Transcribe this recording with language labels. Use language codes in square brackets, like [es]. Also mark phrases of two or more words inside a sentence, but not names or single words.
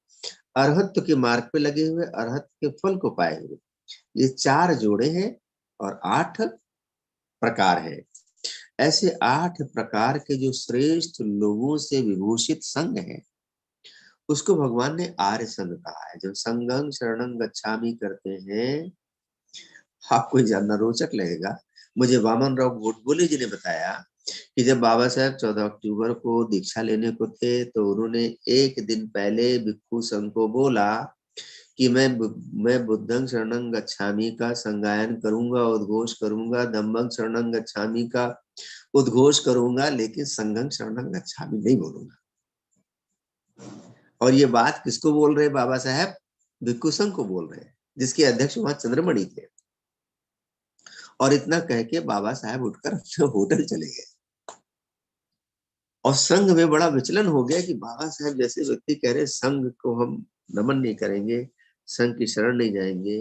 [hi] अरहत्व के मार्ग पे लगे हुए, अरहत्व के फल को पाए हुए। ये 4 जोड़े हैं और 8 प्रकार हैं। ऐसे 8 प्रकार के जो श्रेष्ठ लोगों से विभूषित संघ है, उसको भगवान ने आर्य संघ कहा है। जब [pi] संगं शरणं गच्छामि [hi] करते हैं, आपको जानना रोचक लगेगा। मुझे वामन राव गोडबोले जी ने बताया कि जब बाबा साहब 14 अक्टूबर को दीक्षा लेने को थे, तो उन्होंने एक दिन पहले भिक्खु संघ को बोला कि मैं [pi] बुद्धं शरणं गच्छामि [hi] का संगायन करूंगा, उद्घोष करूंगा, [pi] धम्मं शरणं गच्छामि [hi] का उद्घोष करूंगा, लेकिन [pi] संघं शरणं गच्छामि [hi] नहीं बोलूंगा। और ये बात किसको बोल रहे बाबा साहब? भिक्खु संघ को बोल रहे हैं, जिसके अध्यक्ष वहां चंद्रमणि थे। और इतना कह के बाबा साहब उठकर अपने होटल चले गए। और संघ में बड़ा विचलन हो गया कि बाबा साहब जैसे व्यक्ति कह रहे संघ को हम नमन नहीं करेंगे, संघ की शरण नहीं जाएंगे।